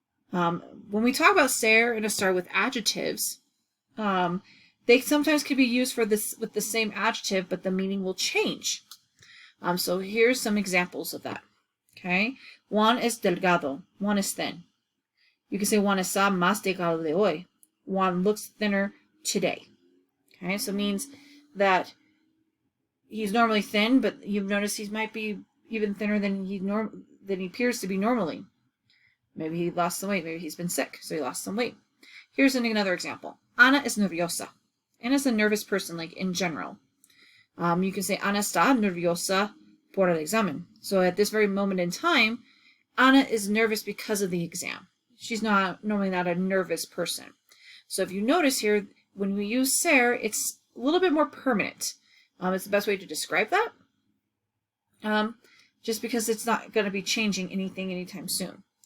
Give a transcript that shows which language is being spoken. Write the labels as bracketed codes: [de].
[en] When we talk about ser and estar with adjectives, they sometimes can be used for this with the same adjective, but the meaning will change. So here's some examples of that. Okay. [es] Juan es delgado. [en] Juan is thin. You can say [es] Juan está más delgado de hoy. [en] Juan looks thinner today. Okay. So it means that he's normally thin, but you've noticed he might be even thinner than he appears to be normally. Maybe he lost some weight. Maybe he's been sick, so he lost some weight. Here's another example. [es] Ana es nerviosa. [en] Ana's a nervous person, like in general. You can say [es] Ana está nerviosa por el examen. [en] So at this very moment in time, Ana is nervous because of the exam. She's normally not a nervous person. So if you notice here, when we use ser, it's a little bit more permanent. It's the best way to describe that. Just because it's not going to be changing anything anytime soon.